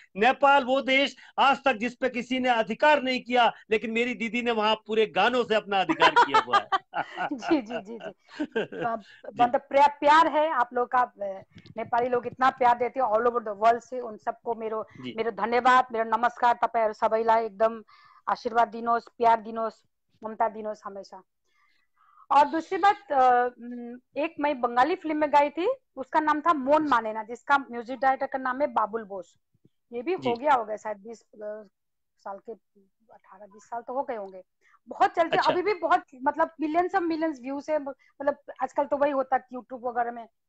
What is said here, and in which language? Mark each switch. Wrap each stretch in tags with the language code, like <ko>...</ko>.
<hi>नेपाल वो देश आज तक जिस पे किसी ने अधिकार नहीं किया, लेकिन मेरी दीदी ने वहां पूरे गानों से अपना अधिकार किया हुआ है। जी जी जी जी। मतलब प्यार है आप लोग का, नेपाली लोग इतना प्यार देते हैं ऑल ओभर द वर्ल्ड से, उन सबको</hi> <ne>मेरो मेरो धन्यवाद, मेरो नमस्कार। तपाईहरु सबैलाई एकदम आशीर्वाद दिनुहोस्, प्यार दिनुहोस्, ममता दिनुहोस् हमेशा।</ne> <hi>और दूसरी बात, एक मैं बंगाली फिल्म में गाई थी, उसका नाम था मोन मानेना, जिसका म्यूजिक डायरेक्टर का नाम है बाबुल बोस। ये भी हो गया होगा शायद 20 साल के, 18-20 साल तो हो गए होंगे। बहुत चलते अच्छा। अभी भी, बहुत मतलब मिलियंस ऑफ मिलियंस व्यूज है, मतलब आजकल तो वही होता है यूट्यूब वगैरह में।</hi>